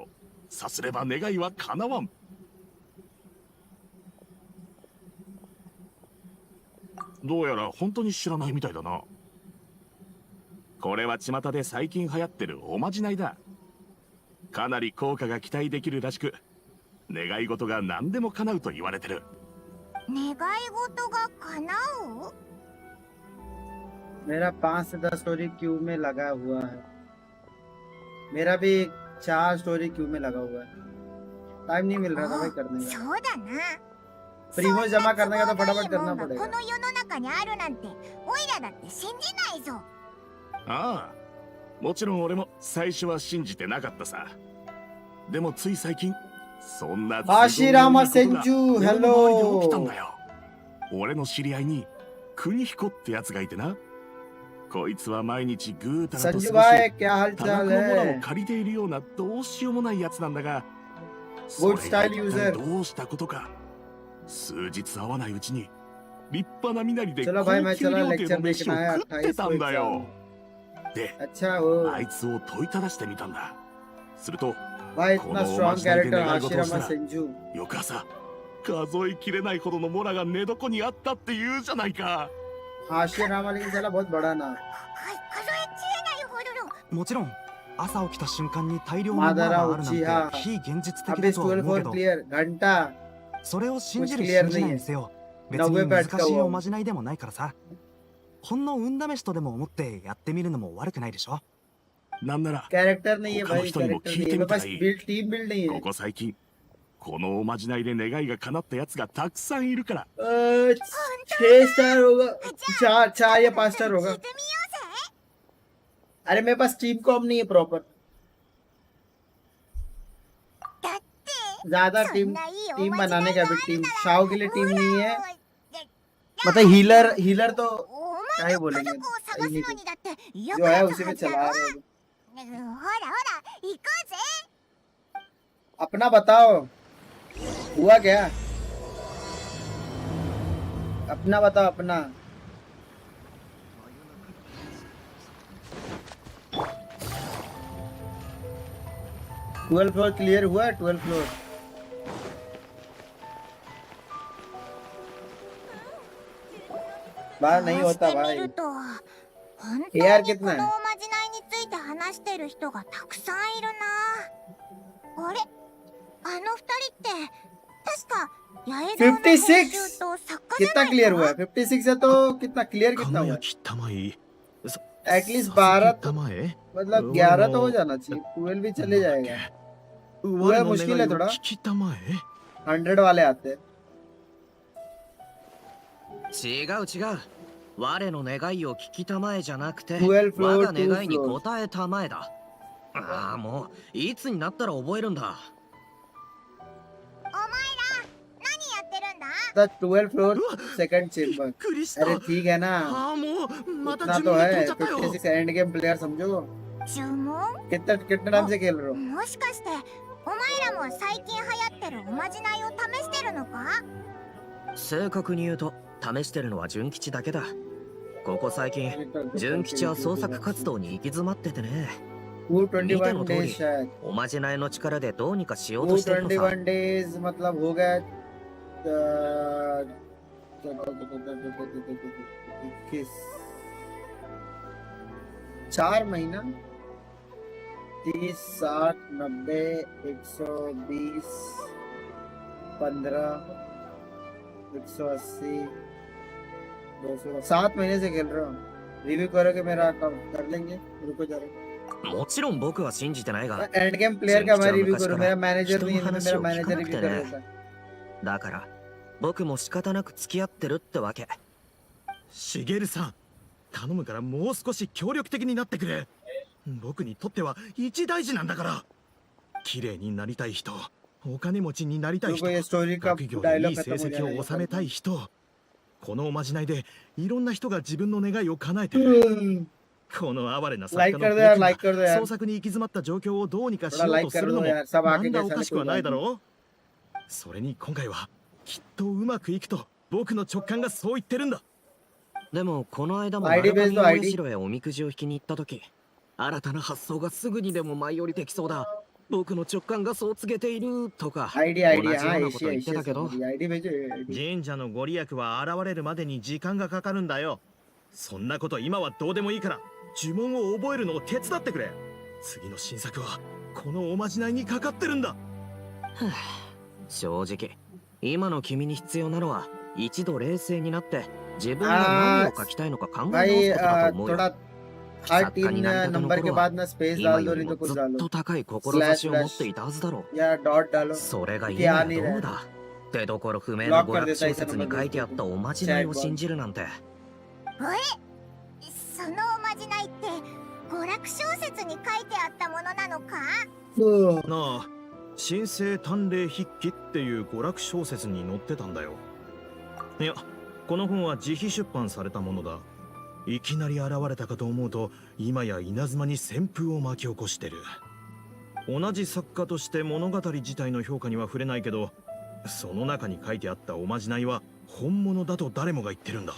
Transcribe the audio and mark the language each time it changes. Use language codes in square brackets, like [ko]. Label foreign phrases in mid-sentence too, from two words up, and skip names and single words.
[ja] さすれば願いは叶わん。どうやら本当に知らないみたいだな。これは巷で最近流行ってるおまじないだ。かなり効果が期待できるらしく、願い事が何でも叶うと言われてる。願い事が叶う？ [hi] मेरा 5 से 10 [en] story queue [hi] में लगा हुआ है। मेरा भी 4 [en] story queue [hi] में लगा हुआ है। टाइम नहीं मिल रहा था भाई करने [ja] そ [hi] का। [ja] うだな。 [hi] प्रीमो जमा करने का तो [ja] そんな [hi] फटाफट [ja] 都合 [hi] करना [ja] のいいもんが [hi] पड़ेगा। [ja] この世の中にあるなんてオイラだって信じないぞ。ああ、もちろん俺も最初は信じてなかったさ。でもつい最近、そんなアシラマセンジュ俺の周りで起きたんヘロだよ。俺の知り合いに邦彦ってやつがいてな。こいつは毎日ぐうたらと過ごし、 [hi] संजू भाई क्या हाल [ja] 多額 [hi] चाल [ja] のモラを [hi] है? [ja] 借りているようなどうしようもないやつなんだが、 [en] Good [ja] それが [en] style [ja] 一 [en] user [ja] 体どうしたことか。数日会わないうちに立派な身なりで [hi] चलो [ja] 高 [hi] भाई मैं [ja] 級 [hi] चला [ja] 料亭 [hi] लेक्चर [ja] の飯を [hi] देखना है [ja] 食って [hi] 28 [ja] た [hi] को [ja] んだ [hi] एग्जाम [ja] よ。 [hi] है। [ja] で、 [hi] अच्छा वो [ja] あいつを問いただしてみたんだ。すると [hi] भाई इतना [en] strong character [hi] आशिरामा [ja] こ [hi] सेंजू [ja] 翌朝、数えきれないほどのモラが寝床にあったって言うじゃないか。 [hi] आशिरामा लेकिन चला बहुत बड़ा ना [ja] 数えきれないほどの。もちろん朝起きた瞬間に大量のモラがあるなんて非現実的 [hi] अभी [ja] だとは [hi] 12 [ja] 思うけ [hi] 4 [ja] ど、 [hi] क्लियर घंटा [ja] それを信じる [en] Which clear [ja] 信じないにせよ、別に難しいおまじないでもないからさ。ほんの運試しとでも思ってやってみるのも悪くないでしょ。なんなら [hi] कैरेक्टर नहीं है [ja] 他の [hi] भाई [ja] 人にも [hi] कैरेक्टर [ja] 聞い [hi] नहीं [ja] て [hi] है [ja] み [hi] मेरे [ja] た [hi] पास [ja] らいい。 [en] build team build [hi] नहीं [ja] こ [hi] है [ja] こ最近、このおまじないで願いが叶ったやつがたくさんいるから。 [hi] 6 स्टार होगा 4 या 5 स्टार [ja] 聞 [hi] होगा [ja] いてみようぜ。 [hi] अरे मेरे पास [en] team comp [hi] नहीं है प्रॉपर [ja] だって [hi] ज्यादा [ja] そ [hi] टीम [ja] んないいお [hi] टीम [ja] まじない [hi] बनाने [ja] が [hi] का [ja] あ [hi] भी [ja] る [hi] टीम [ja] なら [hi] शाओ के लिए टीम नहीं है [ja] ほら [hi] मतलब हीलर तो [ja] お [hi] क्या [ja] 前 [hi] ही [ja] の家 [hi] बोलेंगे [ja] 族を探すのにだってよ [hi] जो [ja] く [hi] है [ja] やった [hi] उसी [ja] は [hi] में [ja] ずだ [hi] चला [ja] ろ。 [hi] रहे हैं [ja] ほら行こうぜ。 [hi] अपना बताओ हुआ क्या अपना बताओ अपना 12 [en] floor clear [hi] हुआ 12 फ्लोर बाहर नहीं [ja] こうし [hi] होता [ja] てみ [hi] भाई [ja] ると本当 [hi] AR [ja] に [hi] कितना [ja] この [hi] है [ja] おまじないについて話してる人がたくさんいるな。あれ、あの二人って確か八重堂の編集と作家じゃ [hi] कितना [ja] ない [hi] क्लियर [ja] か [hi] हुआ है 56 है तो कितना क्लियर कितना हुआ [ja] 輝きたまい [hi] है एटलीस्ट 12 तो [ja] 前 [hi] मतलब 11 तो हो जाना चाहिए 12 भी चले जाएगा [ja] 我の [hi] मुश्किल है [ja] 願いを [hi] थोड़ा [ja] 聞きたまえ [hi] 100 वाले आते हैं [ja] 違う違う。我の願いを聞きたまえじゃなくて、 [en] 12 floor [ja] 我が願いに [en] 2 floor [ja] 応えたまえだ。ああ、もういつになったら覚えるんだ。お前ら何やってるんだ [en] The 12 floor second chamber [ja] びっくりした [hi] अरे ठीक है ना [ja] ああもうまた [hi] इतना [ja] 呪 [hi] तो [ja] 文が飛ん [hi] है [ja] じゃったよ [hi] 56 [en] end game player [hi] समझो [ja] 呪文 [hi] कितने टाइम से खेल रहे हो [ja] もしかしてお前らも最近流行ってるおまじないを試してるのか正確に言うと試してるのは純吉だけだ。ここ最近純吉は創作活動に行き詰まっててね。見ての [en] 221 [ja] 通 [en] days [ja] り [hi] शायद [ja] おまじないの力でどうにかしようとしてるのさ。 [hi] 221 days मतलब हो गया 21 4 महीना 30 60 90 120 15 180 200 7 महीने से खेल रहा हूँ रिव्यू करोगे मेरा अकाउंट कर लेंगे रुको जरा [ja] もちろん僕は信じてないが、 [en] end game player [hi] का मैं रिव्यू करूँ मेरा मैनेजर नहीं है मेरा मैनेजर रिव्यू कर देता [ja] だから僕も仕方なく付き合ってるってわけ。しげるさん頼むからもう少し協力的になってくれ僕にとっては一大事なんだから綺麗になりたい人お金持ちになりたい人 [hi] रुको ये स्टोरी का [ja] 学業で [hi] डायलॉग [ja] いい成 [hi] खत्म हो [ja] 績を収 [hi] जाएगा [ja] めたい人このおまじないでいろんな人が自分の願いを叶えてるこの哀れな作家の [hi] लाइक कर दो यार [ja] 僕が [hi] लाइक कर दो यार [ja] 創作に行き詰まった状況をどうにかしよ [hi] थोड़ा [ja] う [hi] लाइक [ja] とす [hi] कर [ja] る [hi] दो [ja] のも [hi] यार सब [ja] な [hi] आके [ja] んだお [hi] कैसा [ja] かしくはないだろうそれに今回はきっとうまくいくと僕の直感がそう言ってるんだでもこの間も [hi] ID [ja] 丸ベースの上 [hi] ID [ja] お社へおみくじを引きに行った時、新たな発想がすぐにでも舞い降りてきそうだ、僕の直感がそう告げているとか [hi] आईडी [ja] 同 [hi] आईडी [ja] じよう [hi] हाँ [ja] なこと [hi] एशिया [ja] 言ってた [hi] एशिया [ja] けど、 [hi] आईडी भेजो आईडी [ja] 神社のご利益は現れるまでに時間がかかるんだよそんなこと今はどうでもいいから呪文を覚えるのを手伝ってくれ次の新作はこのおまじないにかかってるんだ正直今の君に必要なのは一度冷静になって自分が何を書きたいのか考え [hi] भाई [ja] 直すことだと思うよ。 [hi] थोड़ा हर 3 नंबर के बाद ना स्पेस [ja] 今 [hi] डाल [ja] よ [hi] दो [ja] り [hi] नहीं [ja] も [hi] तो कुछ [ja] ずっ [hi] डालो [ja] と高い志を持っていたはずだろう。 [hi] या डॉट डालो [ja] それがい今ややねどうだ。手どころ不明の娯楽小説に書いてあったおまじないを信じるなんて。そのおまじないって娯楽小説に書いてあったものなのかなあ神聖探霊筆記っていう娯楽小説に載ってたんだよいやこの本は自費出版されたものだいきなり現れたかと思うと今や稲妻に旋風を巻き起こしてる同じ作家として物語自体の評価には触れないけどその中に書いてあったおまじないは本物だと誰もが言ってるんだ